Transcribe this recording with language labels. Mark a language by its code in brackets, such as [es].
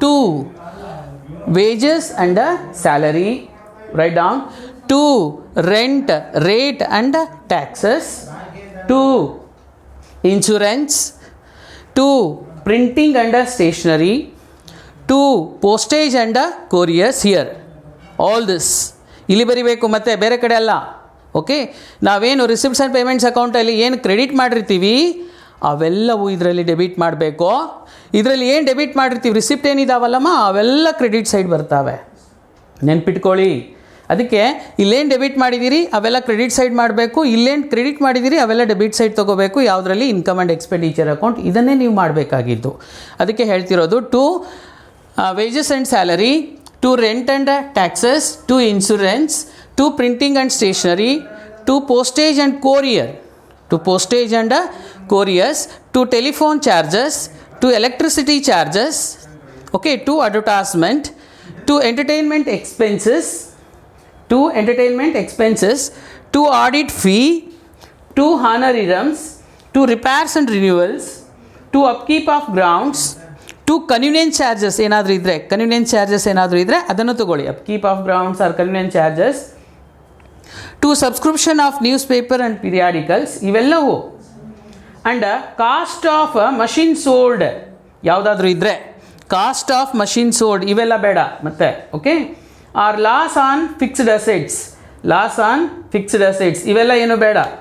[en] 2, wages and salary. Write down. 2, rent, rate and taxes. 2, insurance. 2, printing and stationery. 2, postage and couriers. Here all this [kn] ಇಲ್ಲಿ ಬರಿಬೇಕು, ಮತ್ತೆ ಬೇರೆ ಕಡೆ ಅಲ್ಲ. Okay, ನಾವೇನು ರಿಸಿಪ್ಟ್ಸ್ ಆ್ಯಂಡ್ ಪೇಮೆಂಟ್ಸ್ ಅಕೌಂಟಲ್ಲಿ ಏನು ಕ್ರೆಡಿಟ್ ಮಾಡಿರ್ತೀವಿ ಅವೆಲ್ಲವೂ ಇದರಲ್ಲಿ ಡೆಬಿಟ್ ಮಾಡಬೇಕು. ಇದರಲ್ಲಿ ಏನು ಡೆಬಿಟ್ ಮಾಡಿರ್ತೀವಿ, ರಿಸಿಪ್ಟ್ ಏನಿದಾವಲ್ಲಮ್ಮ ಅವೆಲ್ಲ ಕ್ರೆಡಿಟ್ ಸೈಡ್ ಬರ್ತಾವೆ, ನೆನ್ಪಿಟ್ಕೊಳ್ಳಿ. ಅದಕ್ಕೆ ಇಲ್ಲೇನು ಡೆಬಿಟ್ ಮಾಡಿದ್ದೀರಿ ಅವೆಲ್ಲ ಕ್ರೆಡಿಟ್ ಸೈಡ್ ಮಾಡಬೇಕು, ಇಲ್ಲೇನು ಕ್ರೆಡಿಟ್ ಮಾಡಿದ್ದೀರಿ ಅವೆಲ್ಲ ಡೆಬಿಟ್ ಸೈಡ್ ತೊಗೋಬೇಕು. ಯಾವುದರಲ್ಲಿ? Income and expenditure account. ಇದನ್ನೇ ನೀವು ಮಾಡಬೇಕಾಗಿದ್ದು. ಅದಕ್ಕೆ ಹೇಳ್ತಿರೋದು [en] 2 wages and salary, 2 rent and taxes, 2 insurance, 2 printing and stationery, 2 postage and courier, 2 postage and couriers, 2 telephone charges, 2 electricity charges, okay, 2 advertisement, 2 entertainment expenses, 2 entertainment expenses, 2 audit fee, 2 honorariums, 2 repairs and renewals, 2 upkeep of grounds, 2 convenience charges [kn] ಏನಾದರೂ ಇದ್ದರೆ, convenience charges ಏನಾದರೂ ಇದ್ದರೆ ಅದನ್ನು ತಗೊಳ್ಳಿ. [en] Upkeep of grounds or convenience charges. 2 subscription of newspaper and periodicals, [kn] ಇವೆಲ್ಲವೂ. [en] and cost of machine sold [kn] ಯಾವುದಾದ್ರೂ ಇದ್ದರೆ, [en] cost of machine sold [kn] ಇವೆಲ್ಲ ಬೇಡ ಮತ್ತೆ. [en] okay, or loss on fixed assets, loss on fixed assets [kn] ಇವೆಲ್ಲ ಏನು ಬೇಡ.